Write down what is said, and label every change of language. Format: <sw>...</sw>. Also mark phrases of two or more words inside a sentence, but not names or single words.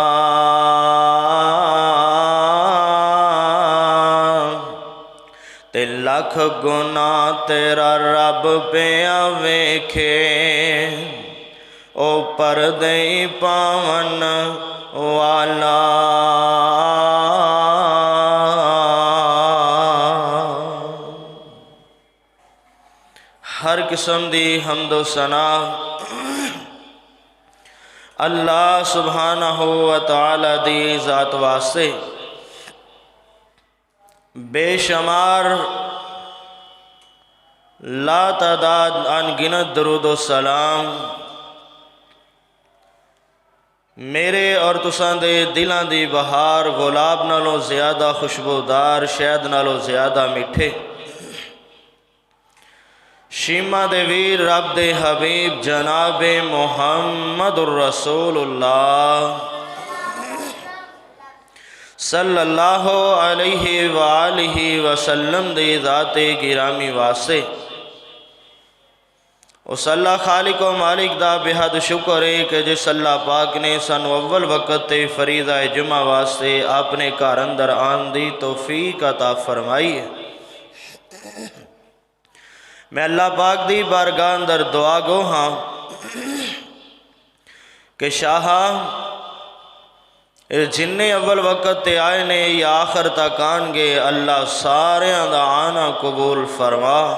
<pa>تے لکھ گنا تیرا رب پیا ویکھے، او پردے پاون والا. ہر قسم دی حمد و ثنا اللہ</pa> <ar>سبحانه وتعالى</ar> <pa>دی ذات واسطے. بے شمار لا تعداد ان گنت درود و سلام میرے اور تساں دے دلاں دی بہار گلاب نالوں زیادہ خوشبودار، شہد نالوں زیادہ مٹھے, شیما دے ویر رب دے حبیب جنابے محمد رسول اللہ</pa> <ar>صلى الله عليه وآله وسلم</ar> <pa>دے ذات گرامی واسطے. اس اللہ خالق و مالک دا بے حد شکر ہے کہ جس اللہ پاک نے سانوں اول وقت تے فریضہ جمعہ واسطے اپنے گھر اندر آن دی توفیق عطا فرمائی ہے. میں اللہ پاک دی بارگاہ اندر دعا گو ہاں کہ شاہ جنے اول وقت تے آئے نے یا آخر تک آنگے، اللہ ساریاں دا آنا قبول فرما.</pa>